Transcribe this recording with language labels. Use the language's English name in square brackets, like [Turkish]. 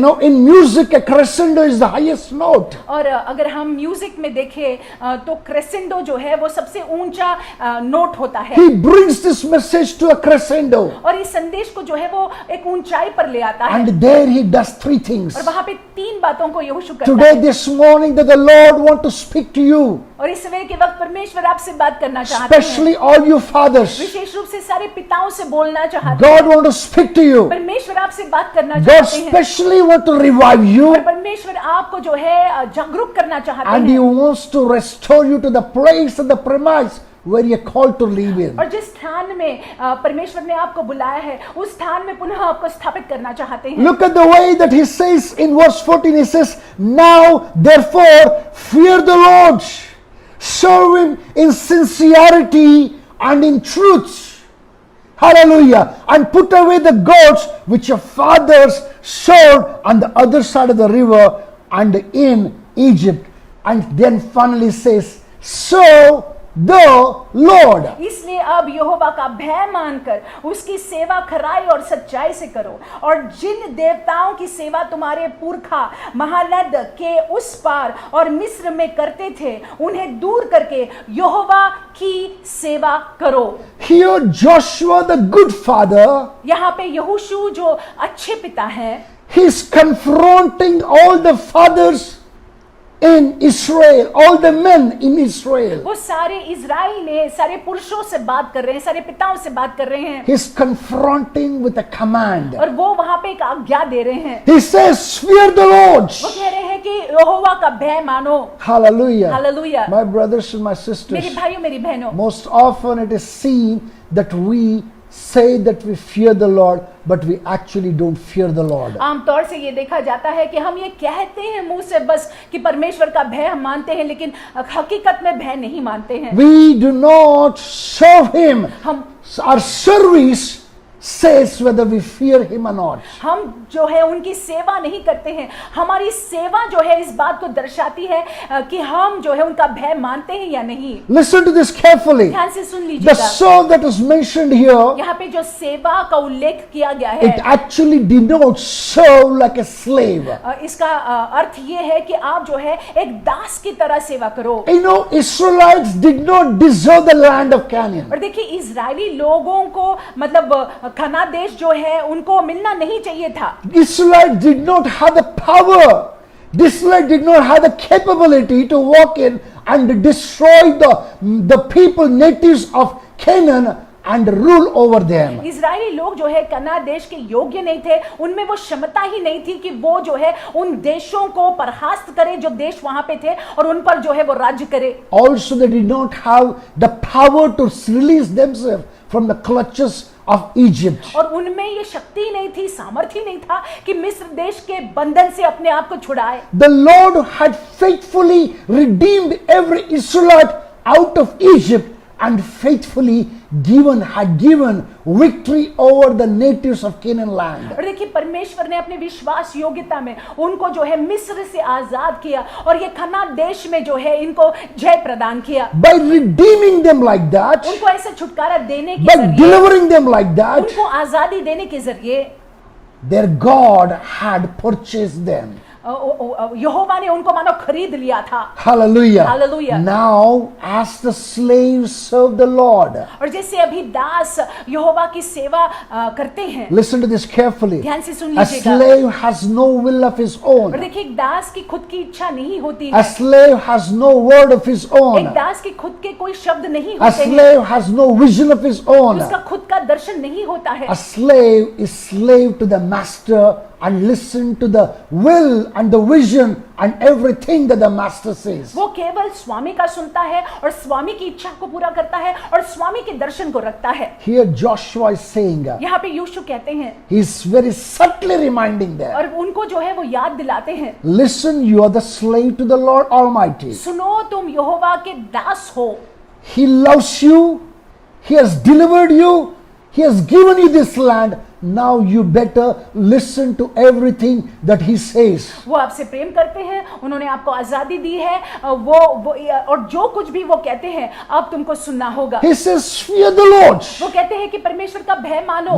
[English] You know, in music, a crescendo is the highest note. [Hindi] और अगर हम music में देखें तो क्रेसेंडो जो है वो सबसे ऊंचा नोट होता है। [English] He brings this message to a crescendo. [Hindi] और इस संदेश को जो है वो एक ऊंचाई पर ले आता है। [English] And there he does three things. [Hindi] और वहां पे 3 बातों को यहोशू करता [English] Today, [Hindi] है। [English] this morning, that the Lord want to speak to you, [Hindi] और इस समय के वक्त परमेश्वर आपसे बात करना चाहते हैं। [English] especially all you fathers. [Hindi] विशेष रूप से सारे पिताओं से बोलना चाहते हैं। [English] God want to speak to you. [Hindi] परमेश्वर आपसे बात करना [English] God [Hindi] चाहते हैं। [English] especially want to revive you, [Hindi] और परमेश्वर आपको जो है जागरूक करना चाहते [English] and He [Hindi] हैं। [English] wants to restore you to the place and the premise where you're called to live in. [Hindi] और जिस स्थान में परमेश्वर ने आपको बुलाया है उस स्थान में पुनः आपको स्थापित करना चाहते हैं। [English] Look at the way that he says in verse 14. He says, "Now therefore fear the Lord, serve Him in sincerity and in truth." Hallelujah. And put away the gods which your fathers served on the other side of the river and in Egypt. And then finally says, "Serve the Lord." [Hindi] इसलिए अब यहोवा का भय मानकर उसकी सेवा खराई और सच्चाई से करो और जिन देवताओं की सेवा तुम्हारे पुरखा महानद के उस पार और मिस्र में करते थे उन्हें दूर करके यहोवा की सेवा करो। [English] Here Joshua, the good father, [Hindi] यहाँ पे यहोशू जो अच्छे पिता हैं, [English] he's confronting all the fathers in Israel, all the men in Israel. [Hindi] वो सारे इजराइल में सारे पुरुषों से बात कर रहे हैं, सारे पिताओं से बात कर रहे हैं। [English] He's confronting with a command. [Hindi] और वो वहां पे एक आज्ञा दे रहे हैं। [English] He says, "Fear the Lord." [Hindi] वो कह रहे हैं कि यहोवा का भय मानो। [English] Hallelujah. [Hindi] Hallelujah. [English] My brothers and my [Hindi] मेरी [English] sisters, [Hindi] भाइयों मेरी बहनों, [English] most often it is seen that we say that we fear the Lord, but we actually don't fear the Lord. [Hindi] आमतौर से ये देखा जाता है कि हम ये कहते हैं मुंह से बस कि परमेश्वर का भय हम मानते हैं, लेकिन हकीकत में भय नहीं मानते हैं। [English] We do not serve Him. [Hindi] हम [English] Our service says whether we fear Him or not. [Hindi] हम जो है उनकी सेवा नहीं करते हैं। हमारी सेवा जो है इस बात को दर्शाती है कि हम जो है उनका भय मानते हैं या नहीं। [English] Listen to this carefully. [Hindi] ध्यान से सुन [English] The [Hindi] लीजिएगा। [English] serve that is mentioned here, [Hindi] यहाँ पे जो सेवा का उल्लेख किया गया [English] it [Hindi] है, [English] actually denotes serve like a slave. [Hindi] इसका अर्थ ये है कि आप जो है एक दास की तरह सेवा करो। [English] You know, Israelites did not deserve the land of Canaan. [Hindi] और देखिए इजरायली लोगों को मतलब कनान देश जो है उनको मिलना नहीं चाहिए था। [English] Israelites did not have the power. Israelites did not have the capability to walk in and destroy the people, natives of Canaan, and rule over them. [Hindi] Israeli लोग जो है कनान देश के योग्य नहीं थे, उनमें वो क्षमता ही नहीं थी कि वो जो है उन देशों को परास्त करे जो देश वहां पे थे और उन पर जो है वो राज्य करे। [English] Also, they did not have the power to release themselves from the clutches of Egypt. [Hindi] और उनमें ये शक्ति नहीं थी, सामर्थ्य नहीं था कि मिस्र देश के बंधन से अपने आप को छुड़ाए। [English] The Lord had faithfully redeemed every Israelite out of Egypt and faithfully had given victory over the natives of Canaan land. [Hindi] और देखिए परमेश्वर ने अपने विश्वास योग्यता में उनको जो है मिस्र से आजाद किया और ये कनान देश में जो है इनको जय प्रदान किया। [English] By redeeming them like that, [Hindi] उनको ऐसा छुटकारा देने के [English] by [Hindi] जरिए, [English] delivering them like that, [Hindi] उनको आजादी देने के जरिए, [English] their God had purchased them. [Hindi] यहोवा ने उनको मानो खरीद लिया था। [English] Hallelujah. Hallelujah. Now, as the slaves serve the Lord, [Hindi] और जैसे अभी दास यहोवा की सेवा करते हैं, [English] listen to this carefully. [Hindi] ध्यान से सुन [English] A [Hindi] लीजिएगा। [English] slave has no will of his [Hindi] और [English] own. [Hindi] देखिए, एक दास की खुद की इच्छा नहीं होती [English] A [Hindi] है। [English] slave has no word of his [Hindi] एक [English] own. [Hindi] दास के खुद के कोई शब्द नहीं [English] A [Hindi] होते हैं। [English] slave has no vision of his own. [Hindi] उसका खुद का दर्शन नहीं होता है। [English] A slave is slave to the master and listen to the will and the vision and everything that the master says. [Hindi] वो केवल स्वामी का सुनता है और स्वामी की इच्छा को पूरा करता है और स्वामी के दर्शन को रखता है। [English] Here Joshua is saying, [Hindi] यहाँ पे यीशु कहते हैं, [English] he is very subtly reminding them, [Hindi] और उनको जो है वो याद दिलाते हैं, [English] listen, you are the slave to the Lord Almighty. [Hindi] सुनो, तुम यहोवा के दास हो। [English] He loves you. He has delivered you. He has given you this land. Now you better listen to everything that he says. [Hindi] वो आपसे प्रेम करते हैं, उन्होंने आपको आजादी दी है, वो और जो कुछ भी वो कहते हैं अब तुमको सुनना होगा। [English] He says, fear the Lord. [Hindi] वो कहते हैं कि परमेश्वर का भय मानो।